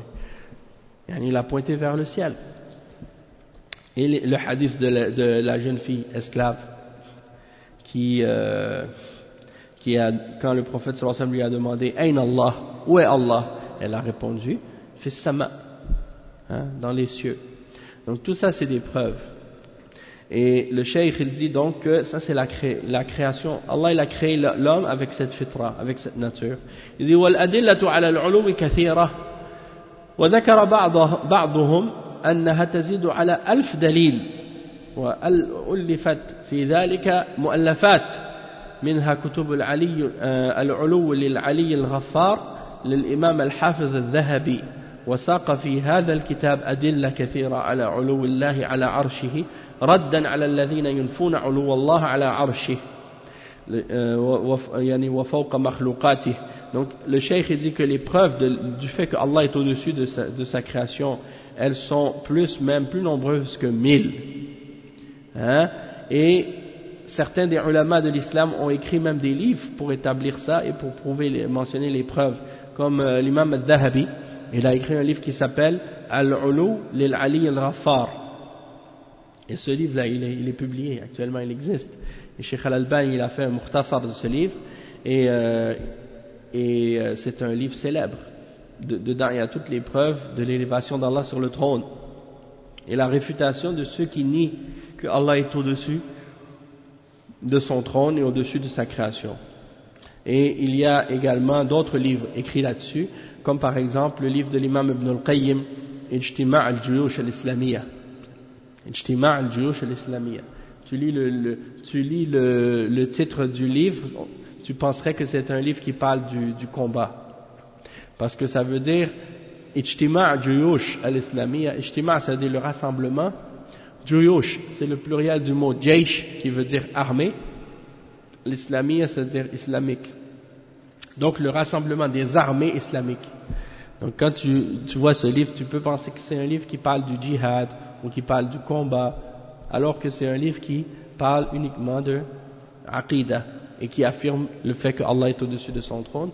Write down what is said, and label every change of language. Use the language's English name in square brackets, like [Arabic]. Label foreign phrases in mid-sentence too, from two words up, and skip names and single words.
[French] Et il a pointé vers le ciel. Et le hadith de la jeune fille esclave qui a, quand le prophète [Arabic] صلى الله عليه وسلم [French] lui a demandé [Arabic] أين الله, [French] où est Allah? Elle a répondu [Arabic] في السماء, [French] hein, dans les cieux. Donc tout ça c'est des preuves. Et le cheikh il dit donc que ça c'est la création. Allah il a créé l'homme avec cette fitra, avec cette nature. [Arabic] Il dit والأدلة على العلوم كثيرة وذكر بعضهم أنها تزيد على 1000 دليل وألفت في ذلك مؤلفات منها كتب العلي العلو للعلي الغفار للإمام الحافظ الذهبي وساق في هذا الكتاب أدلة كثيرة على علو الله على عرشه ردا على الذين ينفون علو الله على عرشه يعني وفوق مخلوقاته. [French] Donc le cheikh dit que les preuves du fait que Allah est au-dessus de sa création, elles sont plus nombreuses que 1000. Hein? Et certains des ulama de l'islam ont écrit même des livres pour établir ça et pour mentionner les preuves. Comme l'imam al-Dhahabi, il a écrit un livre qui s'appelle Al-Ulu lil-Ali al-Ghaffar. Et ce livre-là, il est publié, actuellement il existe. Et Cheikh Al-Albani, il a fait un mukhtasar de ce livre, et c'est un livre célèbre. Dedans, il y a toutes les preuves de l'élévation d'Allah sur le trône, et la réfutation de ceux qui nient que Allah est au-dessus de son trône et au-dessus de sa création. Et il y a également d'autres livres écrits là-dessus, comme par exemple le livre de l'imam Ibn al-Qayyim, Ijtima' al-Juyush al-Islamiyya. Ijtima' al-Juyush al-Islamiyya. Tu lis le titre du livre, tu penserais que c'est un livre qui parle du combat. Parce que ça veut dire Ijtima' al-Juyush al-Islamiyya. Ijtima' ça veut dire le rassemblement. Juyush, c'est le pluriel du mot Jaysh qui veut dire armée. L'Islamiyya, c'est-à-dire islamique. Donc le rassemblement des armées islamiques. Donc quand tu vois ce livre, tu peux penser que c'est un livre qui parle du djihad ou qui parle du combat, alors que c'est un livre qui parle uniquement de aqidah et qui affirme le fait que Allah est au-dessus de son trône.